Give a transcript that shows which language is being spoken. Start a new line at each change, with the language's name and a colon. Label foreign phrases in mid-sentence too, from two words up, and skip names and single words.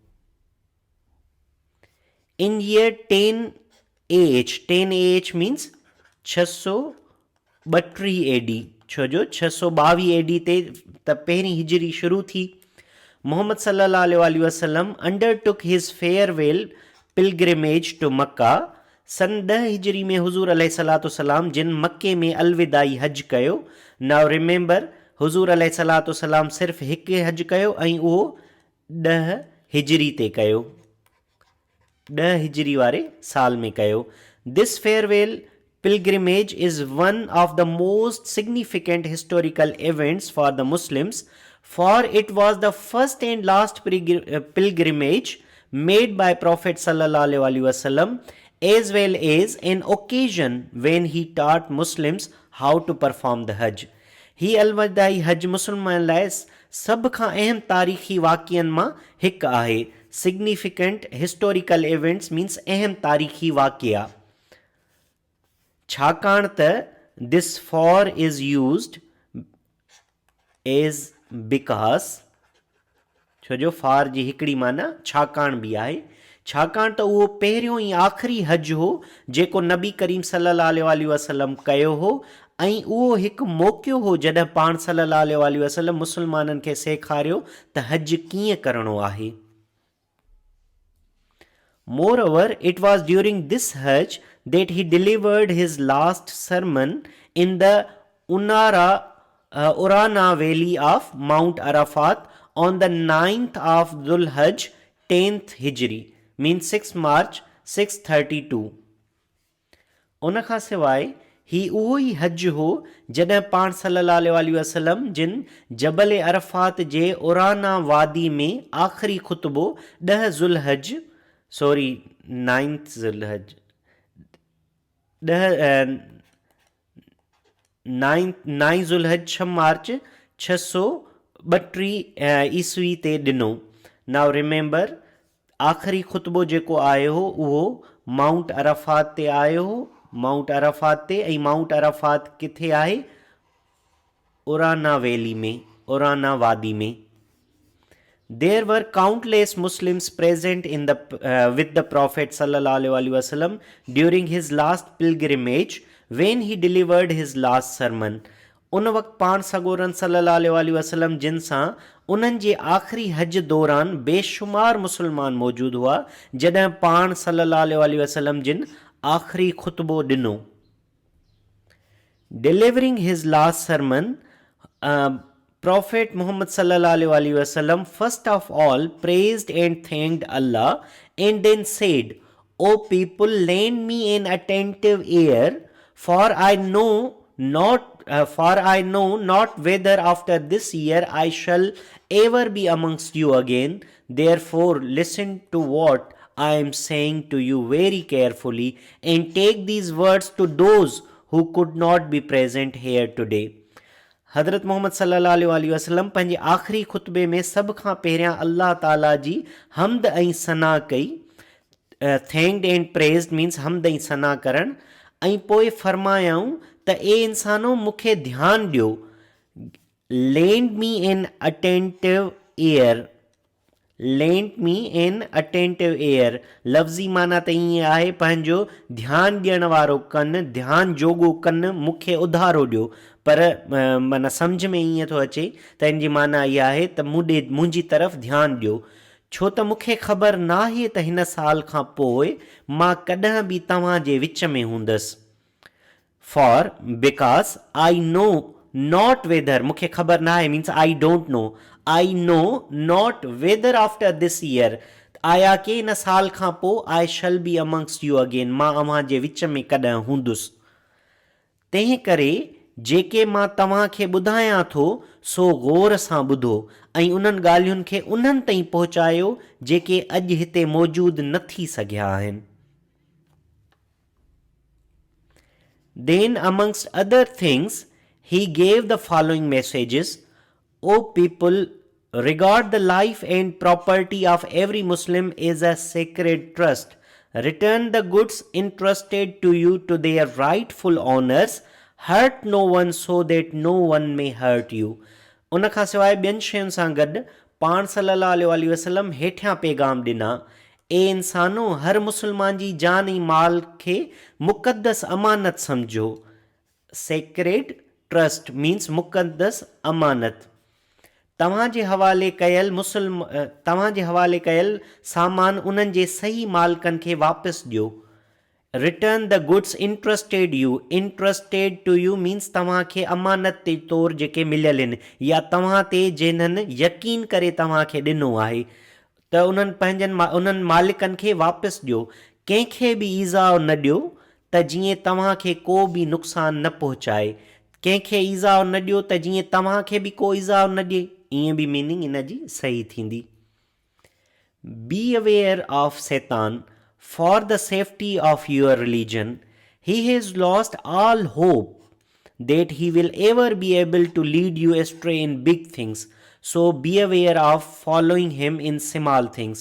English: in year 10 AH means 632 AD,
Sindhi: छो जो 622 AD ते त पहिरीं हिजरी शुरू थी.
English: Mohammad
Arabic: صلى الله عليه وسلم
English: undertook his farewell pilgrimage to Makkah.
Sindhi: सन 10 हिजरी में हुज़ूर
Arabic: عليه الصلاة والسلام
Sindhi: जिन मक्के में अलविदाई हज कयो.
English: now remember,
Sindhi: हुज़ूर
Arabic: عليه الصلاة والسلام
Sindhi: सिर्फ़ु हिकु हज कयो ऐं उहो 10 हिजरी ते कयो, 10 हिजरी वारे साल में कयो.
English: this farewell pilgrimage is one of the most significant historical events for the Muslims, for it was the first and last pilgrimage made by Prophet
Arabic: صلى الله عليه وسلم,
English: as well as an occasion when he taught Muslims how to perform the Hajj.
Sindhi: ही अलवदाई हज मुसलमान लाइ सभ खां अहम तारीख़ी वाक़िअनि मां हिकु आहे.
English: significant historical events means
Sindhi: अहम तारीख़ी वाक़िआ. छाकाणि त
English: this for is used as because,
Sindhi: छो जो फॉर जी हिकिड़ी माना छाकाणि बि आहे. छाकाणि त उहो पहिरियों ऐं आख़िरी हज हो जेको नबी करीम
Arabic: صلى الله عليه وسلم
Sindhi: कयो हो, ऐं उहो हिकु मौक़ो हो जॾहिं पाण
Arabic: صلى الله عليه وسلم
Sindhi: मुसलमाननि खे सेखारियो त हज कीअं करणो आहे.
English: Moreover, it was during this Hajj that he delivered his last sermon in the Urana valley of Mount Arafat on the 9th of Dhul Hajj 10th Hijri, means 6 March 632.
Sindhi: उन खां सवाइ ही उहो ई हज हो जॾहिं पाण
Arabic: صلى الله عليه وسلم
Sindhi: जिन जबल अरफात जे उराना वादी में आख़िरी खुतबो 10 ज़ुल्हज 9th ज़ुल्हज 9 ज़ुल्हज 6 मार्च 632 ईस्वी ते ॾिनो.
English: now remember,
Sindhi: आख़िरी खुतबो जेको आयो हो उहो माउंट अरफात ते आयो हो, माउंट अरफात ते. ऐं माउंट अरफात किथे आहे? उराना वैली में, उराना वादी में.
English: There were countless Muslims present in with the Prophet
Arabic: صلى الله عليه وسلم
English: during his last pilgrimage when he delivered his last sermon.
Sindhi: उन वक़्तु पाण सगोरन
Arabic: صلى الله عليه وسلم
Sindhi: जिन सां उन्हनि जे आख़िरी हज दौरान बेशुमार मुसलमान मौजूदु हुआ जॾहिं पाण
Arabic: صلى الله عليه وسلم
Sindhi: जिन आख़िरी खुतबो ॾिनो.
English: Delivering his last sermon, Prophet Muhammad
Arabic: صلى الله عليه وسلم
English: first of all praised and thanked Allah and then said, "O people, lend me an attentive ear, for I know not whether after this year I shall ever be amongst you again. Therefore listen to what I am saying to you very carefully and take these words to those who could not be present here today."
Sindhi: हज़रत मोहम्मद
Arabic: صلى الله عليه وسلم
Sindhi: पंहिंजे आख़िरी खुतबे में सभ खां पहिरियां अल्लाह ताला जी हमद ऐं सना कई.
English: thanked and praised means
Sindhi: हमद ऐं सना करणु. ऐं पोइ फरमायाऊं त ए इंसानो मूंखे ध्यानु ॾियो.
English: lend me an attentive ear, lend me an attentive ear
Sindhi: लफ़्ज़ी माना त ईअं आहे पंहिंजो ध्यानु ॾियण वारो कनि, ध्यानु जोॻो कनि मूंखे उधारो ॾियो. पर माना सम्झ में ईअं थो अचे त इन जी माना इहा आहे त मुंहिंजी तरफ़ ध्यानु ॾियो. छो त मूंखे ख़बर नाहे त हिन साल खां पोइ मां कॾहिं बि तव्हां जे विच में हूंदसि।
English: for because I know not whether,
Sindhi: मूंखे ख़बर नाहे
English: means I don't know, I know not whether after this year,
Sindhi: आया के हिन साल खां पोइ
English: I shall be amongst you again,
Sindhi: मां अव्हां जे विच में कॾहिं हूंदुसि। तंहिं करे जेके मां तव्हांखे ॿुधायां थो सो ग़ौर सां ॿुधो ऐं उन्हनि ॻाल्हियुनि खे उन्हनि ताईं पहुचायो जेके अॼु हिते मौजूदु न थी सघिया आहिनि।
English: Then amongst other things he gave the following messages: O people, regard the life and property of every Muslim as a sacred trust. Return the goods entrusted to you to their rightful owners. Hurt no one so that no one may hurt you.
Sindhi: उन खां सवाइ ॿियनि शयुनि सां गॾु पाण
Arabic: صلى الله عليه وسلم
Sindhi: हेठियां पैगाम ॾिना: ए इंसानो, हर मुस्लमान जी जान ऐं माल खे मुक़दस अमानत सम्झो।
English: sacred trust means
Sindhi: मुक़दस अमानत। तव्हांजे हवाले कयल सामान उन्हनि जे सही मालिकनि खे वापसि ॾियो।
English: return the goods entrusted you, entrusted to you means
Sindhi: तव्हांखे अमानत ते तौरु जेके मिलियल आहिनि या तव्हां ते जिन्हनि यकीन करे तव्हांखे ॾिनो आहे त उन्हनि मालिकनि खे वापसि ॾियो। कंहिंखे बि ईज़ा न ॾियो त जीअं तव्हांखे को बि नुक़सानु न पहुचाए, कंहिंखे ईज़ा न ॾियो त जीअं तव्हांखे बि को ईज़ा न ॾिए, ईअं बि मीनिंग इन जी सही थींदी।
English: be aware of शैतान for the safety of your religion. He has lost all hope that he will ever be able to lead you astray in big things. So be aware of following him in small things.